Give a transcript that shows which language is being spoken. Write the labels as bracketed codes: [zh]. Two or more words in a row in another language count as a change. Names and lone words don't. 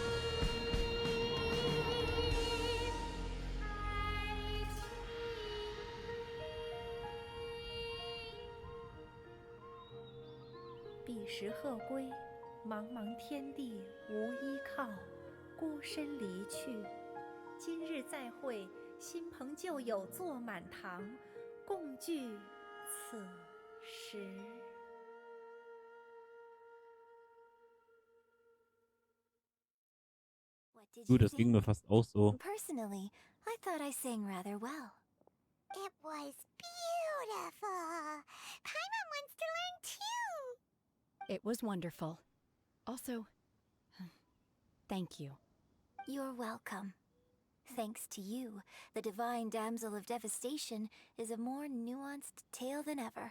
[zh] 彼时鹤归，茫茫天地无依靠，孤身离去。今日再会，新朋旧友坐满堂，共聚此时。 [de] Du, das ging mir fast auch so. [en] Personally, I thought I sang rather well. It was beautiful. Paimon wants to learn too. It was wonderful. Also, thank you. You're welcome. Thanks to you, the Divine Damsel of Devastation is a more nuanced tale than ever.